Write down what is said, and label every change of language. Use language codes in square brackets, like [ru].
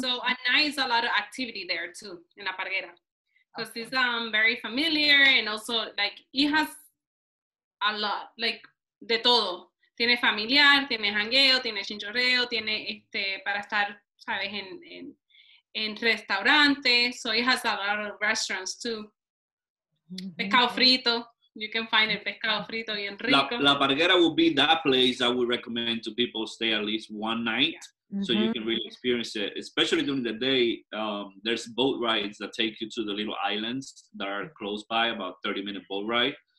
[en] So at night is a lot of activity there too in La Parguera, because it's very familiar, and also like it has a lot, like [es] de todo. Tiene familiar, tiene jangueo, tiene chinchorreo, tiene para estar, sabes, en restaurantes. [en] So it has a lot of restaurants too. [es] Mm-hmm. Pescado frito. [en] You can find [es] el pescado frito bien rico. [en] La Parguera would be that place I would recommend to people stay at least one night. Yeah. So you can really experience it, especially during the day. There's boat rides that take you to the little islands that are close by, about 30-minute boat ride.